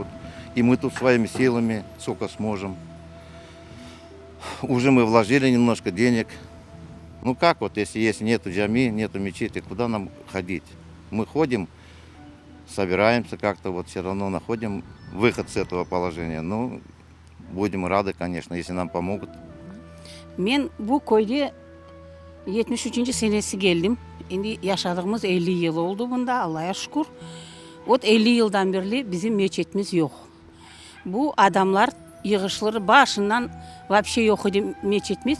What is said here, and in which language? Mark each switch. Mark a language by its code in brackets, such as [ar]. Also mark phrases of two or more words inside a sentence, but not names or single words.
[ru] И мы тут своими силами, сколько сможем. Уже мы вложили немножко денег. Ну как вот, если нету джами, нету мечети, куда нам ходить? Мы ходим, собираемся как-то, вот все равно находим выход с этого положения. Ну, будем рады, конечно, если нам помогут. [crh] Мен bu köyde 73. senesi geldim. Şimdi yaşadığımız 50 yıl oldu bunda, Allah'a şükür. O 50 yıldan beri bizim meçetimiz yok. Bu adamlar yığışır başından вообще yok idi meçetimiz.